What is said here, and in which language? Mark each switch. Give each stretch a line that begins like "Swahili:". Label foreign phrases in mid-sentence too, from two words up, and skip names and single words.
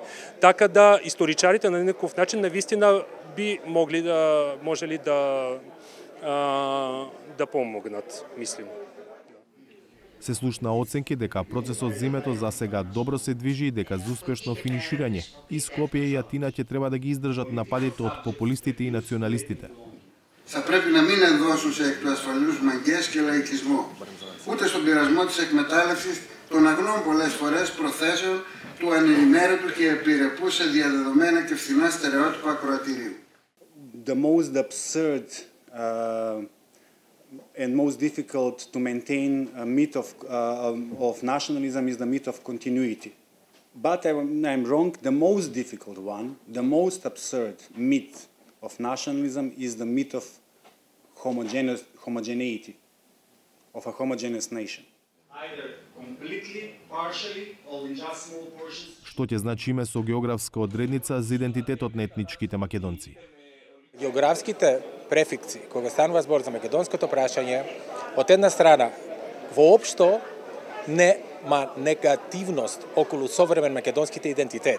Macedonian: Така да историчарите на некој начин навистина би можели да помогнат, мислим. Се слушна оценки дека процесот зимето за сега добро се движи и дека за успешно финиширање и Скопје и Атина ќе треба да ги издржат нападите од популистите и националистите.
Greek: Θα πρέπει να μην ενδώσουν σε εκ του ασφαλούς μαγκές και λαϊκισμό, ούτε στον πειρασμό της εκμετάλλευσης των αγνών πολλές φορές προθέσεων του ανενημέρωτου και επιρρεπού σε διαδεδομένα και φθηνά στερεότυπα ακροατηρίου.
English: The most absurd and most difficult to maintain a myth of nationalism is the myth of continuity. But I'm wrong. The most difficult one, the most absurd myth of nationalism is the myth of homogeneity, of a homogeneous nation. Either completely, partially, or in just small portions.
Macedonian: Што ќе значи име со географска одредница за идентитетот на етничките македонци. Географските префикси, кога станува збор за македонското прашање, од една страна, воопшто нема негативност околу современ македонските идентитет.